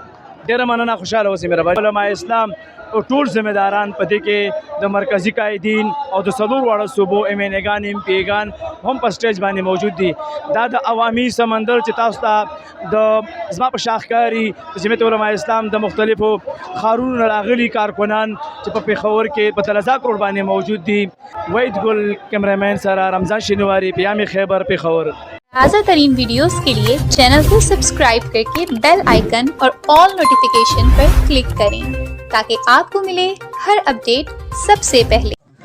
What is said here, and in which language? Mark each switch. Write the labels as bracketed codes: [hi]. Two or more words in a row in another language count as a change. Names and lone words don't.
[ps] ډېره مننه خوشحاله اوسئ مهرباني. علماء اسلام ټول ذمہداران پدې کې د مرکزی قائدین او د څلور واړه صوبو MNA-ګان MP-ګان هم په سټیج باندې موجود دي. دا د عوامي سمندر چې تاسو ته د زما په شاخکاری د جمعیت علماء اسلام د مختلفو ښارونو نه راغلي کارکنان چې په پېښور کې په دلزاک روډ باندې موجود دي. وحید ګل کیمرامین سره رمضان شینواری، پیام خیبر، پېښور. [ur] تازہ ترین ویڈیوز کے لیے چینل کو سبسکرائب کرکے [en] bell icon [ur] اور [en] all notification [ur] پر کلک کریں تاکہ آپ کو ملے ہر اپڈیٹ سب سے پہلے.